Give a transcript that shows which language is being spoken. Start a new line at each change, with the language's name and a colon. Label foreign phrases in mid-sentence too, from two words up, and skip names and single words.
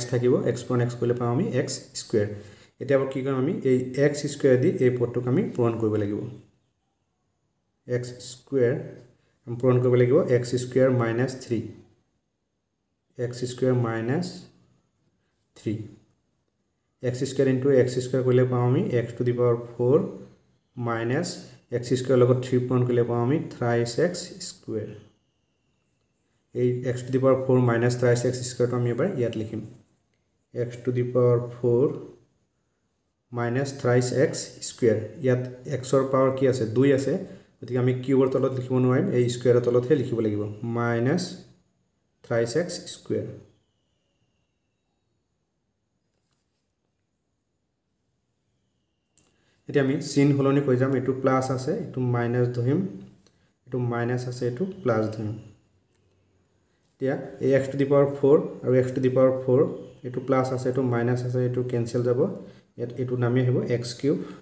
Assamese: থাকিব x পূৰণ x কৰিলে পাম আমি x স্কয়াৰ এতিয়া কি কৰিম আমি এই x স্কয়াৰ দি এই পদটোক আমি পূৰণ কৰিব লাগিব x স্কয়াৰ আমি পূৰণ কৰিব লাগিব x স্কয়াৰ
English: minus 3 x স্কয়াৰ minus 3 x square into x square
Assamese: কৰিলে পাম আমি
English: x to the power 4 minus x square
Assamese: লগত 3 পূৰণ কৰিলে পাম আমি
English: thrice x square
Assamese: এই
English: x to the power 4 minus thrice x square
Assamese: টো আমি এবাৰ ইয়াত লিখিম
English: x to the power 4 minus thrice x square
Assamese: ইয়াত x ৰ পাৱাৰ কি আছে 2 আছে গতিকে আমি কিউবৰ তলত লিখিব নোৱাৰিম এই স্কয়াৰৰ তলতহে লিখিব লাগিব
English: minus thrice x square
Assamese: এতিয়া আমি চিন হলনি কৈ যাম এটো প্লাস আছে এটো মাইনাস ধৰিম এটো মাইনাস আছে এটো প্লাস ধৰিম এতিয়া এই
English: x to the power 4
Assamese: আৰু
English: x to the power 4
Assamese: এটো প্লাস আছে এটো মাইনাস আছে এটো কেনসেল যাব এটো নামি আহিব x কিউব